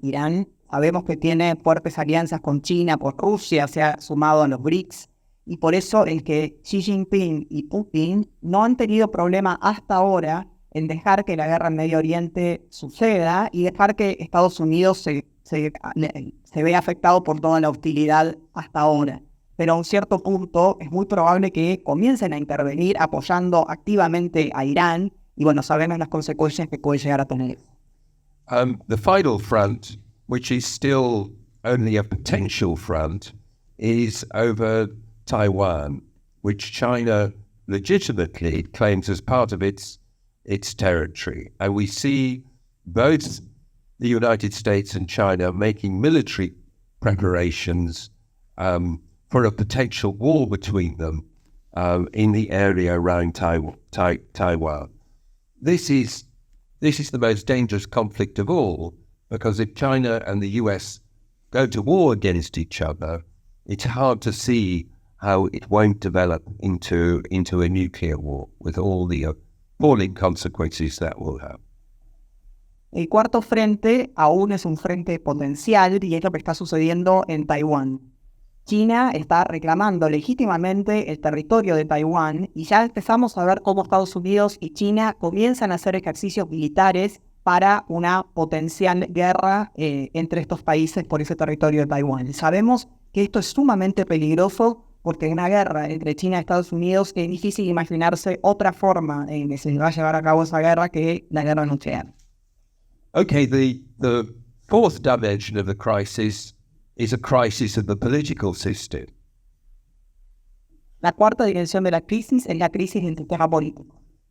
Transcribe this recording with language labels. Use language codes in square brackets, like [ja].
[es] Irán sabemos que tiene fuertes alianzas con China, por Rusia, se ha sumado a los BRICS, y por eso el que Xi Jinping y Putin no han tenido problema hasta ahora en dejar que la guerra en Medio Oriente suceda y dejar que Estados Unidos se vea afectado por toda la hostilidad hasta ahora. Pero a un cierto punto es muy probable que comiencen a intervenir apoyando activamente a Irán, y bueno, sabemos las consecuencias que puede llegar a tener. [en] The final front, which is still only a potential front, is over Taiwan, which China legitimately claims as part of its territory. And we see both the United States and China making military preparations for a potential war between them in the area around Taiwan. This is the most dangerous conflict of all, because if China and the US go to war against each other, it's hard to see how it won't develop into a nuclear war with all the appalling consequences that will have. [es] El cuarto frente aún es un frente potencial y es lo que está sucediendo en Taiwán. China está reclamando legítimamente el territorio de Taiwán y ya empezamos a ver cómo Estados Unidos y China comienzan a hacer ejercicios militares para una potencial guerra entre estos países por ese territorio de Taiwán. Sabemos que esto es sumamente peligroso porque en una guerra entre China y Estados Unidos es difícil imaginarse otra forma en que se va a llevar a cabo esa guerra que la guerra nuclear. [en] Okay, the fourth dimension of the crisis is a crisis of the political system. [es] La cuarta dimensión de la crisis es la crisis del sistema político.